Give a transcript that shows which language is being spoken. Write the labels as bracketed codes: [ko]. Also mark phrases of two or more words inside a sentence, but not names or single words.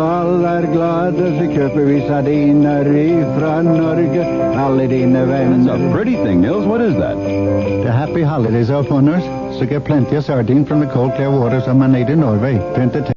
[no] alle er glade, så kjøper vi sardiner ifra Norge, alle dine venner. [en] That's a pretty thing, Nils. What is that? The happy holidays are upon us, so get plenty of sardine from the cold clear waters of Manada, Norway.